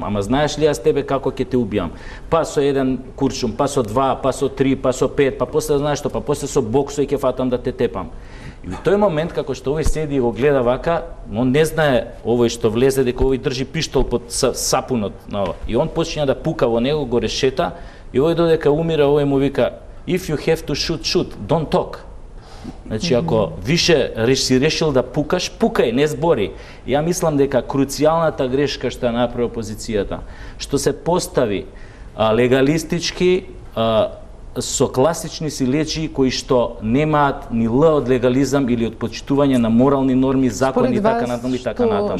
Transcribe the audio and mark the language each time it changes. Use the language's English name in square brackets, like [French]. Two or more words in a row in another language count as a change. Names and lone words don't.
[Macedonian] Ама знаеш ли јас тебе како ќе те убијам? Па со еден куршум, па со 2, па со 3, па со 5, па после знаеш што, па после со боксо и ќе фатам да те тепам. И во тој момент, како што овој седи и го гледа вака, он не знае овој што влезе дека овој држи пиштол под сапунот на ова. И он почиња да пука во него, го решета, и овој додека умира, овој му вика: [English] if you have to shoot, shoot, don't talk. [Macedonian] Значи, ако више си решил да пукаш, пукај, не збори. Ја мислам дека круцијалната грешка што ја направи опозицијата, што се постави легалистички со класични силечи кои што немаат ни Л од легализам или од почитување на морални норми, закони и така натаму и така натаму.